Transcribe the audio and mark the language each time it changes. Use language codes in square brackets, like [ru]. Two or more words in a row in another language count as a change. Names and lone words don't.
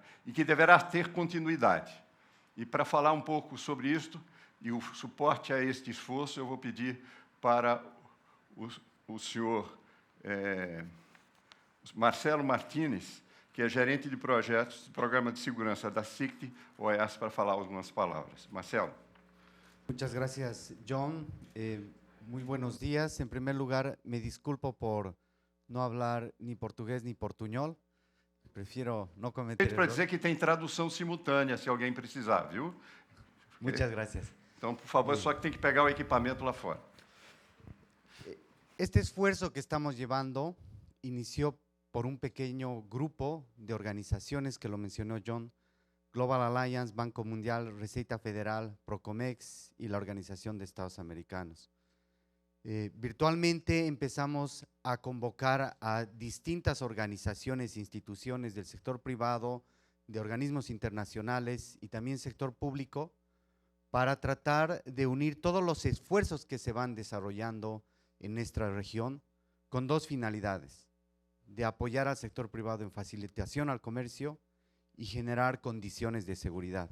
[pt] E que deverá ter continuidade. E, para falar um pouco sobre isto e o suporte a este esforço, eu vou pedir para o senhor Marcelo Martínez, que é gerente de projetos do Programa de Segurança da SICT, OEAS, para falar algumas palavras. Marcelo. [es] Muchas gracias, John. Muy buenos días. En primer lugar, me disculpo por no hablar ni portugués ni portuñol. Prefiero no cometer [pt] para dizer que tem tradução simultânea, se alguém precisar, viu? [es] Muchas gracias. [pt] Então, por favor, só que tem que pegar o equipamento lá fora. [es] Este esfuerzo que estamos llevando inició por un pequeño grupo de organizaciones que lo mencionó John, Global Alliance, Banco Mundial, Receita Federal, Procomex y la Organización de Estados Americanos. Virtualmente empezamos a convocar a distintas organizaciones e instituciones del sector privado, de organismos internacionales y también sector público para tratar de unir todos los esfuerzos que se van desarrollando en nuestra región con 2 finalidades: de apoyar al sector privado en facilitación al comercio y generar condiciones de seguridad.